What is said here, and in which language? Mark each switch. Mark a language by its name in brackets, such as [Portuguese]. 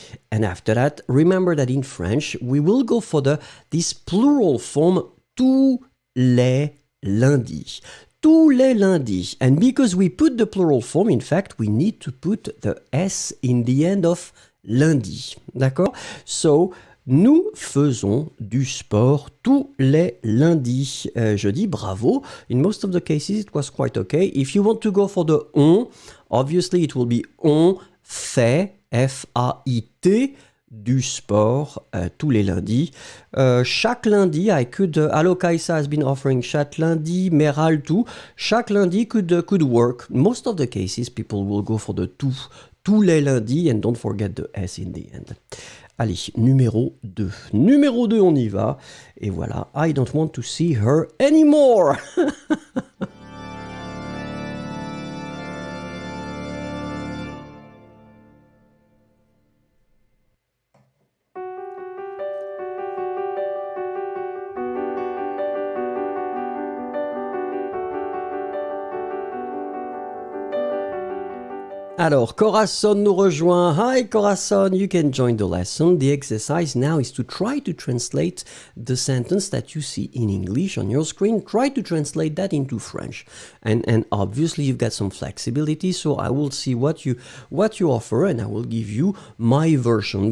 [English] And after that, remember that in French, we will go for this plural form [French] tous les lundis. Tous les lundis. [English] And because we put the plural form, in fact, we need to put the S in the end of lundi. [French] D'accord? So, nous faisons du sport tous les lundis. Je dis bravo. [English] In most of the cases, it was quite okay. If you want to go for the on, obviously it will be [French] on fait, F-A-I-T, du sport tous les lundis. [English] Chaque lundi, Allo Kaisa has been offering [French] chaque lundi, [English] Meral tout. Chaque lundi could work. Most of the cases, people will go for the [French] tous les lundis, [English] and don't forget the S in the end. [French] Allez, numéro 2. Numéro 2, on y va. Et voilà, [English] I don't want to see her anymore. [French] Alors, Corazon nous rejoint. [English] Hi, Corazon, you can join the lesson. The exercise now is to try to translate the sentence that you see in English on your screen. Try to translate that into French. And obviously, you've got some flexibility, so I will see what you offer, and I will give you my version.